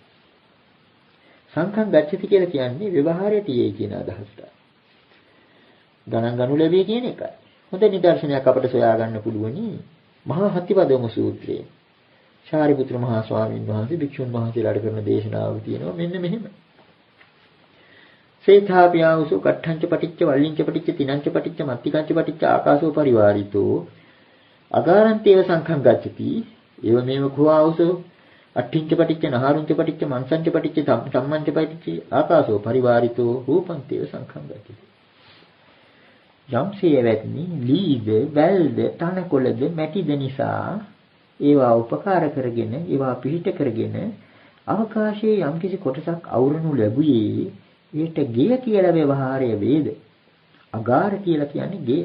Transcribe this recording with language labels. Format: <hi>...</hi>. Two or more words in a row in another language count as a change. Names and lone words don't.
<pi>සංඛං ගච්ඡති</pi> <si>කියලා කියන්නේ ව්‍යවහාරයේ තියේ කියන අදහසට. ගණන් ගනු ලැබේ කියන එකයි. හොඳ නිදර්ශනයක් අපට සොයා ගන්න පුළුවනි. මහා හත්තිපදෝම සූත්‍රයේ. ශාරිපුත්‍ර මහා ස්වාමීන් වහන්සේ භික්ෂුන් වහන්සේලාට කරන දේශනාවක් තියෙනවා මෙන්න මෙහෙම.</si> <pi>සේථාපියාවසු කට්ඨංච පටිච්ච වල්ලිංච පටිච්ච තිනංච පටිච්ච මත්තිකංච පටිච්ච ආකාශෝ පරිවාරිතෝ අගාරන්තේව සංඛං ගච්ඡති ඒව මේව කුවාවසෝ අට්ඨිංච පටිච්ච නහාරුංච පටිච්ච මන්සංච පටිච්ච සම්මංච පටිච්ච ආකාශෝ පරිවාරිතෝ රූපන්තේව සංඛං ගච්ඡති.</pi> <si>යම්සේ වැත්නි ලීද වැල්ද තනකොළද මැටිද නිසා ඒවා උපකාර කරගෙන ඒවා පිහිට කරගෙන අවකාශයේ යම්කිසි කොටසක් අවුරනු ලැබුවේ ඊට ගේ කියලා ව්‍යවහාරය වේද. අගාර කියලා කියන්නේ ගේ.</si>